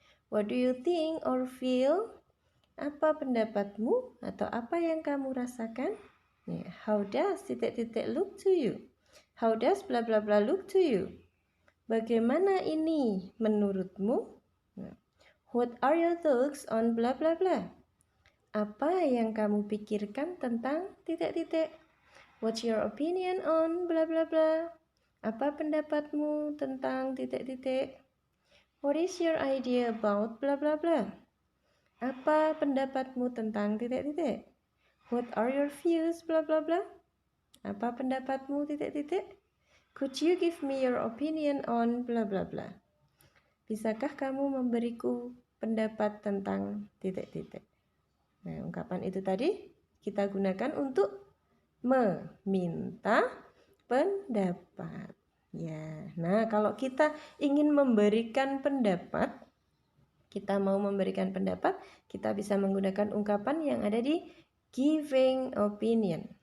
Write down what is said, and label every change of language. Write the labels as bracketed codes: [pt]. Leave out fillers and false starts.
[en] What do you think or feel? [id] Apa pendapatmu atau apa yang kamu rasakan? [en] How does titik-titik look to you? How does bla bla bla look to you? [id] Bagaimana ini menurutmu? [en] What are your thoughts on bla bla bla? [id] Apa yang kamu pikirkan tentang titik-titik? [en] What's your opinion on bla bla bla? [id] Apa pendapatmu tentang titik-titik? [en] What is your idea about bla bla bla? [id] Apa pendapatmu tentang titik-titik? [en] What are your views bla bla bla? [id] Apa pendapatmu titik-titik? [en] Could you give me your opinion on bla bla bla? [id] Bisakah kamu memberiku pendapat tentang titik-titik? Nah, ungkapan itu tadi kita gunakan untuk meminta pendapat. Ya. Nah, kalau kita ingin memberikan pendapat, kita mau memberikan pendapat, kita bisa menggunakan ungkapan yang ada di giving opinion.